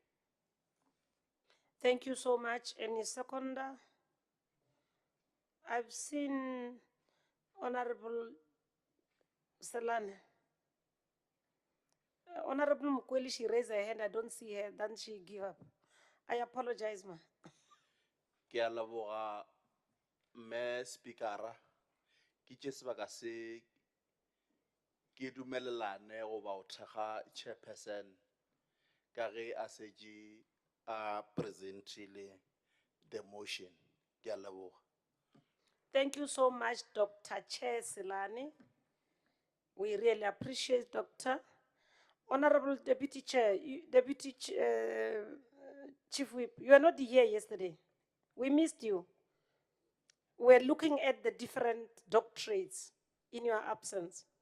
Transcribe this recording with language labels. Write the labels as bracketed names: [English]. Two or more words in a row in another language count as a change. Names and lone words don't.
[English] Thank you so much. Any seconder? I've seen Honorable Selane. Honorable Mukweli, she raised her hand. I don't see her. Then she give up. I apologize, ma. [Northern Sotho] Ke a leboga mme speakera ke tše sebaka se ke dumelelane goba o thekga chairperson ka ge a šetše a presentile [English] the motion. [Northern Sotho] Ke a leboga. [English] Thank you so much, Dr. Chair Silani. We really appreciate Dr. Honorable Deputy Chair, Chief Whip, you were not here yesterday. We missed you. We're looking at the different doctorates in your absence.